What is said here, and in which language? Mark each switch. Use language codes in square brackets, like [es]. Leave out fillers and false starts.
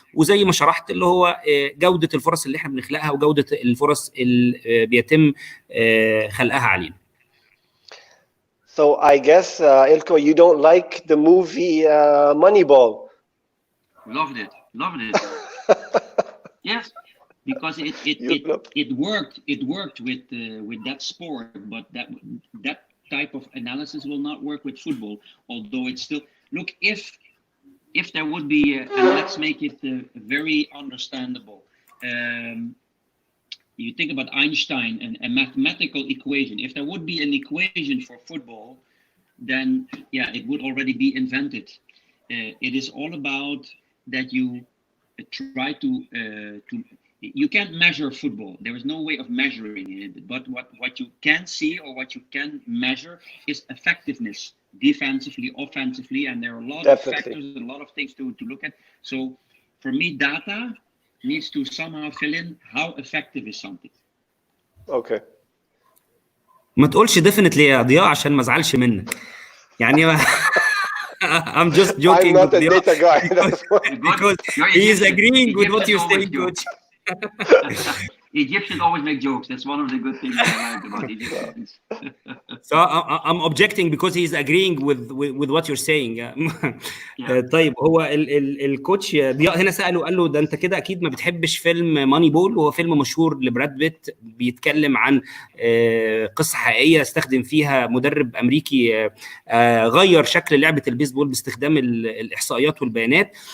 [ar] وزي ما شرحت اللي هو جودة الفرص اللي احنا بنخلقها وجودة الفرص اللي بيتم خلقها علينا. [en] So I guess Ilko, you don't like the movie Moneyball. Loved it. Yes, because it worked with that sport, but that type of analysis will not work with football. Although it's still look if there would be, and let's make it very understandable. You think about Einstein and a mathematical equation. If there would be an equation for football, then yeah, it would already be invented. It is all about that you try to you can't measure football. There is no way of measuring it. But what you can see or what you can measure is effectiveness, defensively, offensively, and there are a lot of factors, a lot of things to look at. So for me, data needs to somehow fill in how effective is something. Okay. [ar] ما تقولش definitely يا ضياء عشان ما ازعلش منك. [en] يعني I'm just joking. I'm not a data guy. Because he is agreeing with what you're saying, coach. Egyptians always make jokes. That's one of the good things I like about Egyptians. So I'm objecting because he's agreeing with what you're saying. [ar] طيب هو الكوتش ضياء هنا سأله قال له ده انت كده اكيد ما بتحبش فيلم ماني بول، وهو فيلم مشهور لبراد بيت بيتكلم عن قصة حقيقية استخدم فيها مدرب امريكي غير شكل لعبة البيسبول باستخدام الاحصائيات والبيانات.